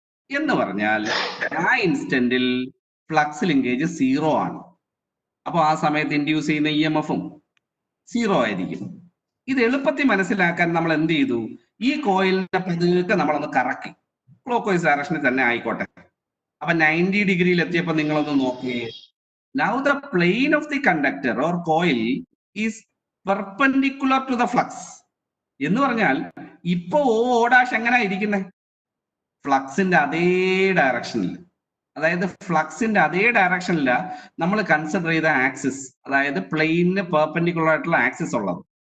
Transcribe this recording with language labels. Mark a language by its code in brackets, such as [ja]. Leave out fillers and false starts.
[ml] എന്ന് പറഞ്ഞാൽ ആ ഇൻസ്റ്റന്റിൽ ഫ്ലക്സ് ലിങ്കേജ് 0 ആണ്. അപ്പൊ ആ സമയത്ത് ഇൻഡ്യൂസ് ചെയ്യുന്ന EMF-ഉം 0 ആയിരിക്കും. ഇത് എളുപ്പത്തിൽ മനസ്സിലാക്കാൻ നമ്മൾ എന്ത് ചെയ്തു? ഈ കോയിലിനെ പതുക്കെ നമ്മളൊന്ന് കറക്കി, ക്ലോക്ക് വൈസ് ഡയറക്ഷനിൽ തന്നെ ആയിക്കോട്ടെ. അപ്പൊ 90 ഡിഗ്രിയിൽ എത്തിയപ്പോൾ നിങ്ങളൊന്ന് നോക്കിയേ. [en] Now the plane of the conductor or coil is perpendicular to the flux. [ml] എന്ന് പറഞ്ഞാൽ ഇപ്പൊ ഓ ഡാഷ് എങ്ങനെ ഇരിക്കുന്നത്? ഫ്ലക്സിന്റെ അതേ ഡയറക്ഷനിൽ, അതായത് ഫ്ലക്സിന്റെ അതേ ഡയറക്ഷനില നമ്മൾ കൺസിഡർ ചെയ്ത ആക്സിസ്, അതായത് പ്ലെയിനിന് പെർപെൻഡിക്കുലർ ആയിട്ടുള്ള ആക്സിസ് ഉള്ളത്.